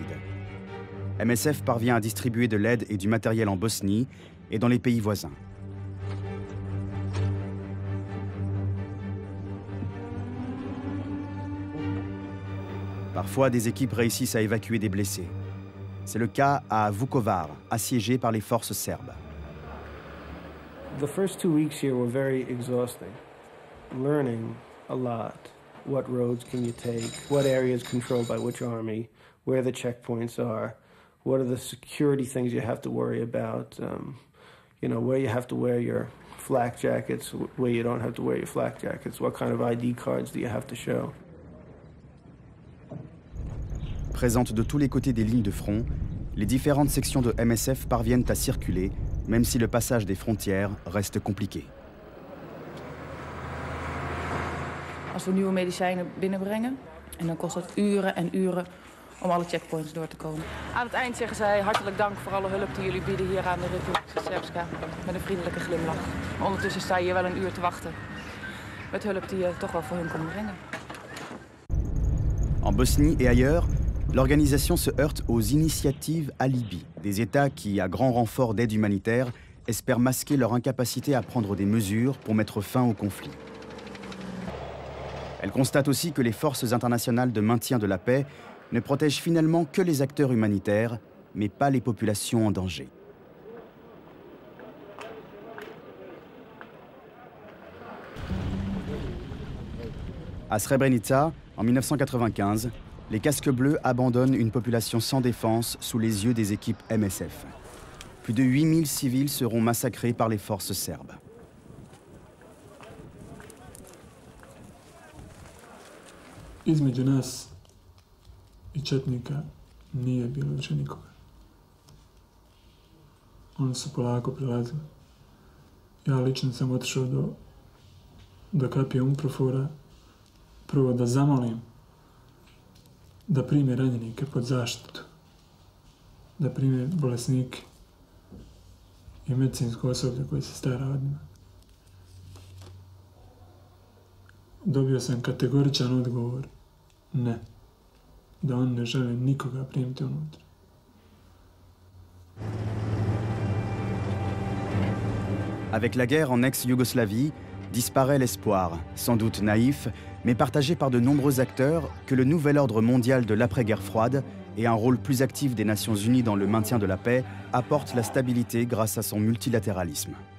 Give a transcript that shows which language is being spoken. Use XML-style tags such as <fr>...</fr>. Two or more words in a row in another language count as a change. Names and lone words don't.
<fr>MSF parvient à distribuer de l'aide et du matériel en Bosnie et dans les pays voisins. Parfois, des équipes réussissent à évacuer des blessés. C'est le cas à Vukovar, assiégé par les forces serbes.</fr> <en>The first 2 weeks here were very exhausting. Learning a lot. what roads can you take, what areas controlled by which army, where the checkpoints are, what are the security things you have to worry about, you know, where you have to wear your flak jackets, where you don't have to wear your flak jackets, what kind of ID cards do you have to show.</en> <fr>Présentes de tous les côtés des lignes de front, les différentes sections de MSF parviennent à circuler, même si le passage des frontières reste compliqué.</fr> <nl>Als we nieuwe medicijnen binnenbrengen, en dan kost het uren en uren om alle checkpoints door te komen. Aan het eind zeggen zij hartelijk dank voor alle hulp die jullie bieden hier aan de Republika Srpska, met een vriendelijke glimlach. Ondertussen sta je hier wel een uur te wachten, met hulp die je toch wel voor hun kon brengen.</nl> <fr>En Bosnie et ailleurs, l'organisation se heurte aux initiatives alibis, des États qui, à grand renfort d'aide humanitaire, espèrent masquer leur incapacité à prendre des mesures pour mettre fin au conflit. Elle constate aussi que les forces internationales de maintien de la paix ne protègent finalement que les acteurs humanitaires, mais pas les populations en danger. À Srebrenica, en 1995, les casques bleus abandonnent une population sans défense sous les yeux des équipes MSF. Plus de 8000 civils seront massacrés par les forces serbes.</fr> <bs>Između nas I četnika nije bilo više nikoga. Oni su polako prilazili. Ja lično sam otišao do kapije Unprofora, prvo da zamolim da prime ranjenike pod zaštitu, da prime bolesnike I medicinsko osoblje koje se stara od njima. Dobio sam kategoričan odgovor, ne, da on ne žele nikoga primiti unutra.</bs> <fr>Avec la guerre en ex-Yougoslavie, disparaît l'espoir, sans doute naïf, mais partagé par de nombreux acteurs, que le nouvel ordre mondial de l'après-guerre froide et un rôle plus actif des Nations Unies dans le maintien de la paix apportent la stabilité grâce à son multilatéralisme.</fr>